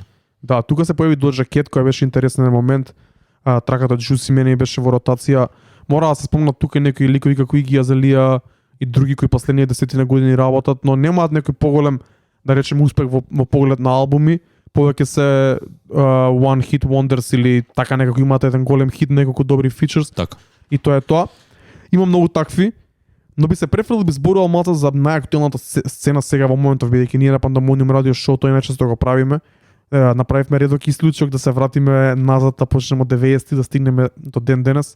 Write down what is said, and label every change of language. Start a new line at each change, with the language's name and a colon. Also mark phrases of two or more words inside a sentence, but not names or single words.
Macedonian: Да, тука се појави Doja Cat која беше интересен момент. Траката Juicy мене беше во ротација. Мора да се спомнат тука некои ликови како Iggy Azalea и други кои последниве 10 години работат, но немаат некој поголем, да речеме, успех во поглед на албуми. Повеќе се
English: one hit wonders
Macedonian: или така некако имаат еден голем хит, неколку добри фичерс. Така. И тоа е тоа. Има многу такви, но би се преферил би зборувал малку за најактуелната сцена сега во моментов, бидејќи ние на Пандамониум радио шоу тој најчесто го правиме. Направивме редок исклучок да се вратиме назад, да почнеме од 90-ти да стигнеме до ден денес.